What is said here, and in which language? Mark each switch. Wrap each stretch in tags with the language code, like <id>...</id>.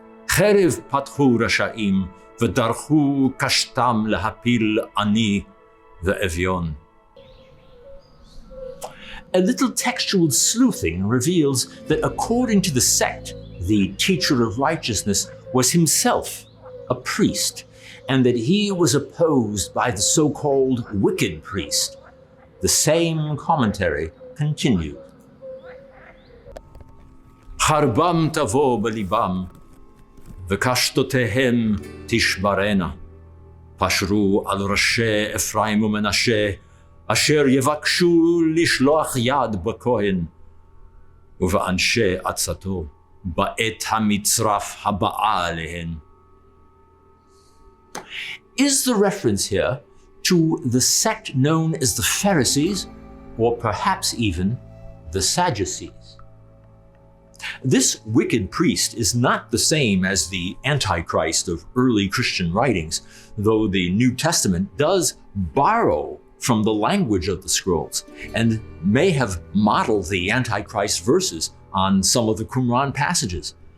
<he>חרב פתחו רשעים ודרכו קשתם להפיל עני ואביון.</he> <en>A little textual sleuthing reveals that according to the sect, the teacher of righteousness was himself a priest, and that he was opposed by the so-called wicked priest. The same commentary continued.</en> <he>Harbam tavo belibam, וקשתותיהם תשברנה. פשרו על ראשי אפרים ומנשה, אשר יבקשו לשלוח יד בכהן, ובאנשי עצתו, בעת המצרף הבאה עליהן.</he> <en>Is the reference here to the sect known as the Pharisees, or perhaps even the Sadducees? This wicked priest is not the same as the Antichrist of early Christian writings, though the New Testament does borrow from the language of the scrolls and may have modeled the Antichrist verses on some of the Qumran passages.</en>